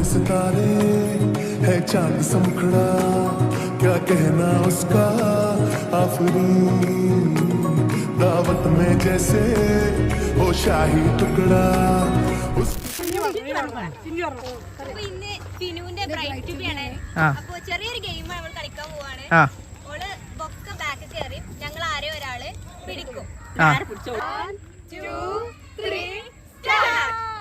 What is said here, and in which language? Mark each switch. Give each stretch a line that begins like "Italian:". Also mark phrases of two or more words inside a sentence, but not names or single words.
Hindi: सितारे है चांद सा मुखड़ा क्या कहना उसका आफरीन दावत में जैसे हो शाही टुकड़ा
Malayalam: ഇന്ന് ഫിനുവിന്റെ ബ്രൈറ്റ് ആണ്. അപ്പൊ ചെറിയൊരു ഗെയിം നമ്മൾ കളിക്കാൻ പോവാണ്. ഓള് ബൊക്ക ബാക്ക് കയറി ഞങ്ങൾ ആരോ ഒരാള് പിടിക്കും. 1 2 3 സ്റ്റാർട്ട്.